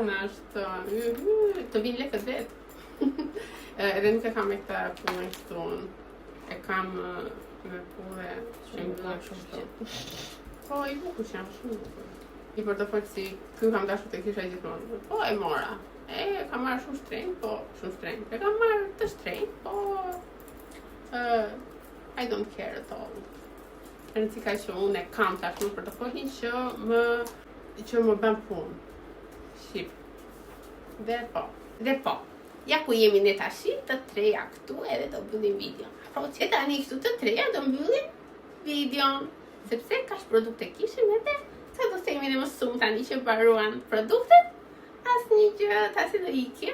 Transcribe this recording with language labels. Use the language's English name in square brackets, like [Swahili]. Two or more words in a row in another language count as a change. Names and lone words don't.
[Albanian] unë është të vinë lekët vetë. Edhe nuk e kam me këta punën këtu. E kam me punë që më bëllë kështu. Po, i bukur që janë shumë bukur. një portofol si ky kam dashur të kisha gjithmonë. Po e mora. Kam marrë shumë shtrenjtë, po shumë shtrenjtë. E kam marrë të shtrenjtë, po [English] I don't care at all. [Albanian] Rëndësi ka që unë e kam tash në portofolin që më bën punë. Shqip. Dhe po. Ja ku jemi ne tash, të treja këtu edhe do mbyllim videon. Po që tani këtu të treja do mbyllim videon, sepse kaq produkte kishim edhe sa do themi ne më shumë tani që mbaruan produktet, asnjë gjë tasi do ikim.